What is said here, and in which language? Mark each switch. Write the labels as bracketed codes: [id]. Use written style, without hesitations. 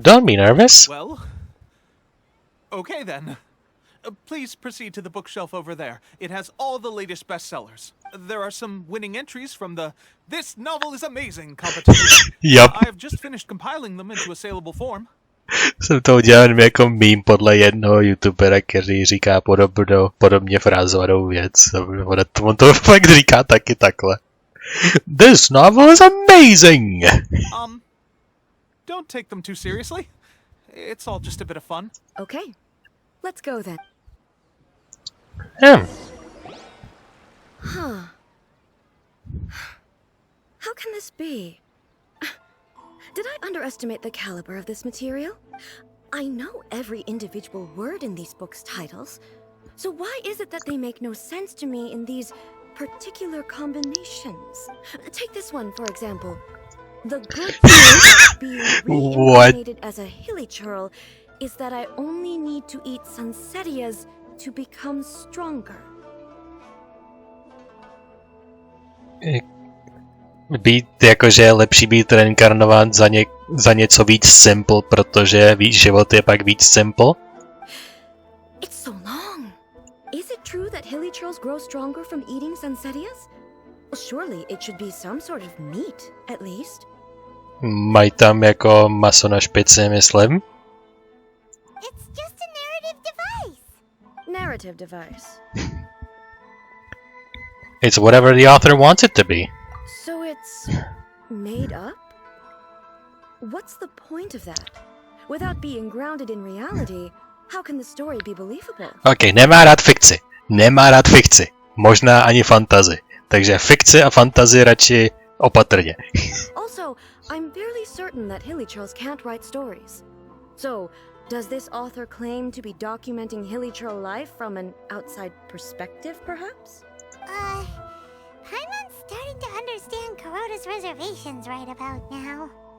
[en] Don't be nervous. Well... Okay then. Please proceed to the bookshelf over there. It has all the latest bestsellers. There are some winning entries from the This Novel is Amazing competition. Yep. I've just finished compiling them into a saleable form. [cs] Jsem to udělal jako meme podle jednoho youtubera, který říká podobně frázovanou věc. On to fakt říká taky takhle. [en] This novel is amazing! Don't take them too seriously. It's all just a bit of fun. Okay. Let's go then. Huh. How can this be? Did I underestimate the caliber of this material? I know every individual word in these books' titles, so why is it that they make no sense to me in these particular combinations? Take this one, for example. The good thing of being reincarnated as a hilly churl is that I only need to eat Sansetias to become stronger. [cs] Být jakože je lepší být reinkarnován za něco víc simple, protože víc život je pak víc simple? [en] It's so long. Is it true that hilly churls grow stronger from eating Sansetias? Well, surely it should be some sort of meat, at least. [cs] Mají tam jako maso na špici, myslím? [en] It's just a narrative device. Narrative device. It's whatever the author wants it to be. So it's made up? What's the point of that? Without being grounded in reality, how can the story be believable? [cs] Ok, nemá rád fikci. Možná ani fantasy. Takže fikci a fantazii radši opatrně. [en] Also, I'm fairly certain that Hilly Trolls can't write stories. So, does this author claim to be documenting Hilly Troll life from an outside perspective, perhaps? Paimon's starting to understand Kuroda's reservations right about now.